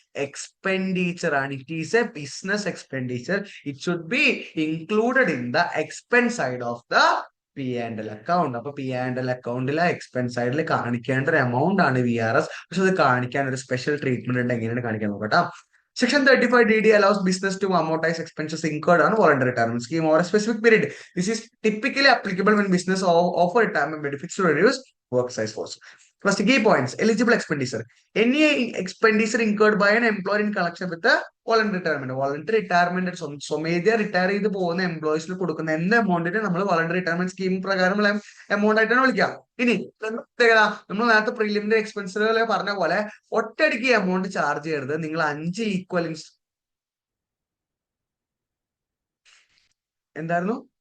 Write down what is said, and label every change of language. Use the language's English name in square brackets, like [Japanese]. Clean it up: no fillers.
[English] expenditure [Malayalam] ആണ്. [English] It is a business expenditure. It should be included in the expense side of the P&L account. [Malayalam] അപ്പൊ P&L അക്കൗണ്ടിലെ expense സൈഡിൽ കാണിക്കേണ്ട ഒരു amount ആണ് VRS. പക്ഷെ അത് കാണിക്കാൻ ഒരു സ്പെഷ്യൽ ട്രീറ്റ്മെന്റ് ഉണ്ട്. എങ്ങനെയാണ് കാണിക്കാൻ നോക്കട്ടാ. [English] Section 35DD allows business to amortize expenses incurred on voluntary retirement scheme over a specific period. This is typically applicable when business offer retirement benefits to reduce work size force. First, key points. Eligible expenditure. Any expenditure incurred by an employer in connection with the voluntary retirement. Voluntary retirement [Malayalam] സ്വമേധ്യ retire ചെയ്ത് പോകുന്ന എംപ്ലോയീസിന് കൊടുക്കുന്ന എന്ത് എമൗണ്ടിന് നമ്മൾ voluntary retirement scheme പ്രകാരം amount ആയിട്ടാണ് വിളിക്കുക. ഇനി പ്രത്യേകത, നമ്മൾ നേരത്തെ പ്രിലിമിനറി എക്സ്പെൻസുകൾ പറഞ്ഞ പോലെ ഒറ്റയടിക്ക് എമൗണ്ട് ചാർജ് ചെയ്യരുത്. നിങ്ങൾ 5 ഈക്വൽ എന്തായിരുന്നു?